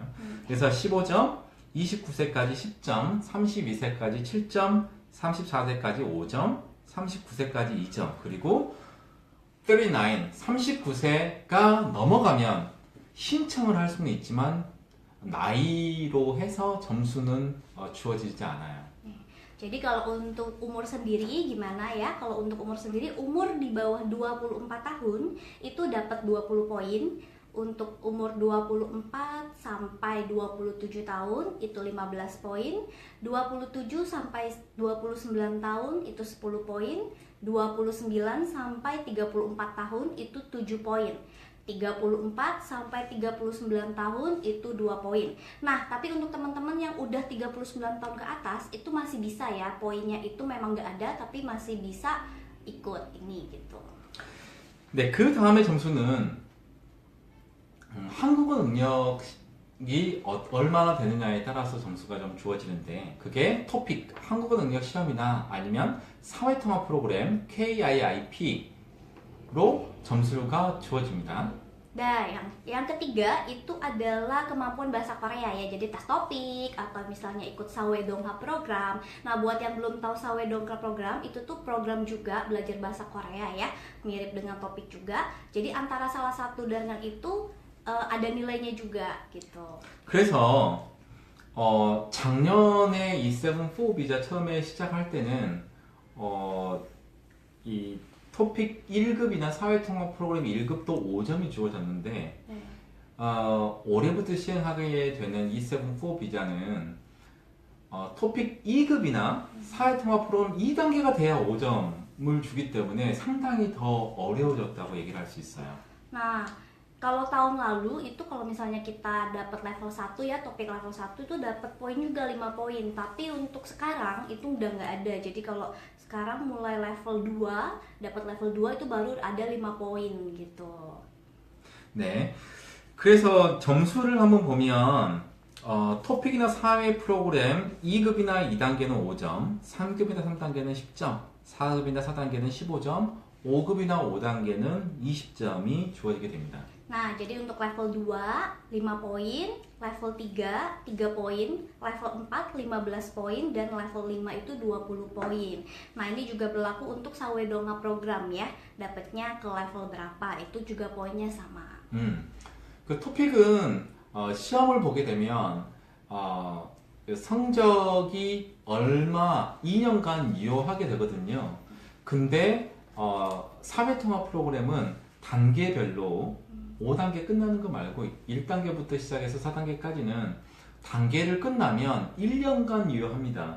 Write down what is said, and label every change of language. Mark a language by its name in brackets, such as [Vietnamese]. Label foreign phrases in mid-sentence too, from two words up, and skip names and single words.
[Korean] 그래서 15점, 29세까지 10점, 32세까지 7점, 34세까지 5점, 39세까지 2점, 그리고 39세가 넘어가면 신청을 할 수는 있지만 나이로 해서 점수는 주어지지 않아요. [Indonesian] Jadi kalau untuk umur sendiri gimana ya? Kalau untuk umur sendiri, umur di bawah 24 tahun itu dapat 20 poin. Untuk umur 24 sampai 27 tahun itu 15 poin, 27 sampai 29 tahun itu 10 poin, 29 sampai 34 tahun itu 7 poin, 34 sampai 39 tahun itu 2 poin. Nah, tapi untuk teman-teman yang udah 39 tahun ke atas itu masih bisa ya, poinnya itu memang nggak ada tapi masih bisa ikut ini gitu. [Korean] 네, 그 다음에 점수는 한국어 능력이 얼마나 되느냐에 따라서 점수가 좀 주어지는데 그게 토픽, 한국어 능력 시험이나 아니면 사회통합 프로그램 KIIP로 점수가 주어집니다. [Indonesian] Nah, yang ketiga itu adalah kemampuan bahasa Korea ya. Jadi tes topik atau misalnya ikut Sawedongha program. Nah, buat yang belum tahu Sawedongha program, itu tuh program juga belajar bahasa Korea ya, mirip dengan topik juga. Jadi antara salah satu dengan itu ada nilainya juga gitu. [Korean] 그래서 작년에 이 세븐4 비자 처음에 시작할 때는 이 토픽 1급이나 사회통합 프로그램 1급도 5점이 주어졌는데 네. 올해부터 시행하게 되는 E74 비자는 토픽 2급이나 사회통합 프로그램 2단계가 돼야 5점을 주기 때문에 상당히 더 어려워졌다고 얘기를 할 수 있어요. [Indonesian] Nah, kalau tahun lalu itu kalau misalnya kita dapat level 1 ya, topik level 1 itu dapat poin juga 5 poin. Tapi untuk sekarang itu udah nggak ada. Jadi kalau sekarang mulai level 2, dapat level 2 itu baru ada 5 poin gitu. 네. [Korean] 그래서 점수를 한번 보면 토픽이나 사회 프로그램 2급이나 2단계는 5점, 3급이나 3단계는 10점, 4급이나 4단계는 15점, 5급이나 5단계는 20점이 주어지게 됩니다. [Indonesian] Nah, jadi untuk level 2, 5 poin, level 3, 3 poin, level 4, 15 poin, dan level 5 itu 20 poin. Nah, ini juga berlaku untuk Sawedongha program ya. Dapatnya ke level berapa, itu juga poinnya sama. [Korean] 그 토픽은 시험을 보게 되면 그 성적이 얼마 2년간 유효하게 되거든요. 근데 사회통합 프로그램은 단계별로 5단계 끝나는 거 말고 1단계부터 시작해서 4단계까지는 단계를 끝나면 1년간 유효합니다.